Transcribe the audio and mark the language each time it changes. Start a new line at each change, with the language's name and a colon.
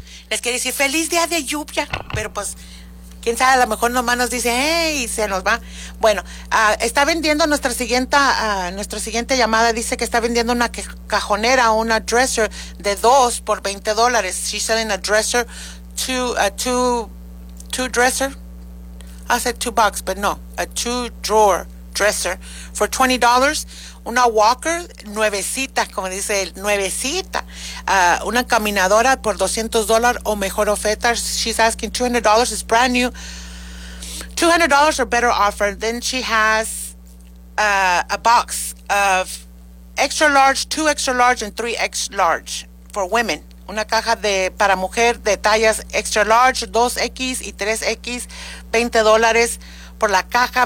Spanish: Les quiero decir feliz día de lluvia, pero pues quién sabe, a lo mejor nomás nos dice, ¡hey! Se nos va. Bueno, está vendiendo nuestra siguiente llamada. Dice que está vendiendo una cajonera, una dresser de 2 por $20.
English: She's selling a dresser, two dresser. I said 2 bucks, but no, a 2-drawer dresser for $20.
Spanish: Una walker nuevecita, como dice él, nuevecita. Una caminadora por $200 o mejor oferta.
English: She's asking $200, it's brand new. $200 or better offer. Then she has a box of extra large, 2 extra large and 3X large for women.
Spanish: Una caja para mujer de tallas extra large, 2X y 3X, $20 por la caja.